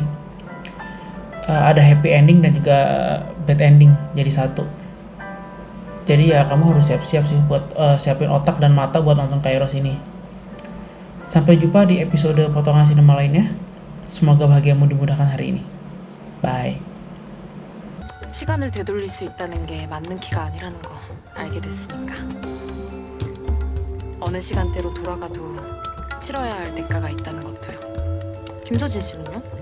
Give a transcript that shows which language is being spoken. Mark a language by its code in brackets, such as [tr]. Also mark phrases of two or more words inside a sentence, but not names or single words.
[id] Ada [en] happy ending [id] dan juga [en] bad ending [id] jadi satu. Jadi ya kamu harus siap-siap sih buat siapin otak dan mata buat nonton Kairos ini. Sampai jumpa di episode potongan sinema lainnya. Semoga bahagiamu dimudahkan hari ini. Bye. [ko] 시간을 되돌릴 수 있다는 게 맞는 키가 아니라는 거 알게 됐으니까. 어느 시간대로 돌아가도 치러야 할 대가가 있다는 것도요. 김서진 씨는요?